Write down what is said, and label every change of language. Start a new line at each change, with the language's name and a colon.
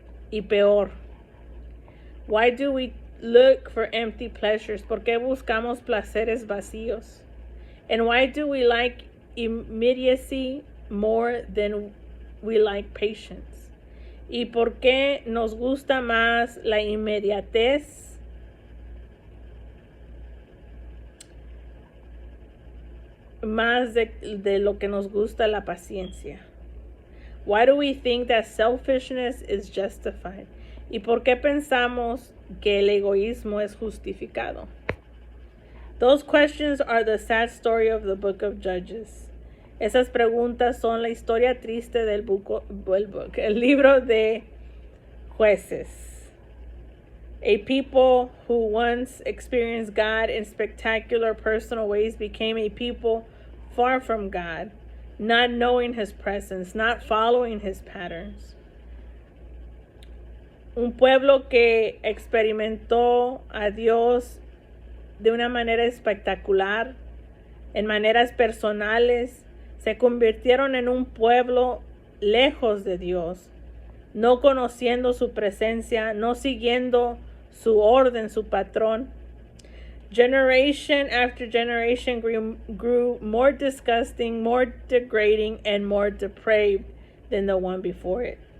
Spanish: Y peor,
English: why do we look for empty pleasures?
Spanish: ¿Por qué buscamos placeres vacíos?
English: And why do we like immediacy more than we like patience?
Spanish: ¿Y por qué nos gusta más la inmediatez más de lo que nos gusta la paciencia?
English: Why do we think that selfishness is justified?
Spanish: ¿Y por qué pensamos que el egoísmo es justificado?
English: Those questions are the sad story of the book of Judges.
Spanish: Esas preguntas son la historia triste del el libro de Jueces.
English: A people who once experienced God in spectacular personal ways became a people far from God, not knowing His presence, not following His patterns.
Spanish: Un pueblo que experimentó a Dios de una manera espectacular, en maneras personales, se convirtieron en un pueblo lejos de Dios, no conociendo su presencia, no siguiendo su orden, su patrón.
English: Generation after generation grew more disgusting, more degrading, and more depraved than the one before it.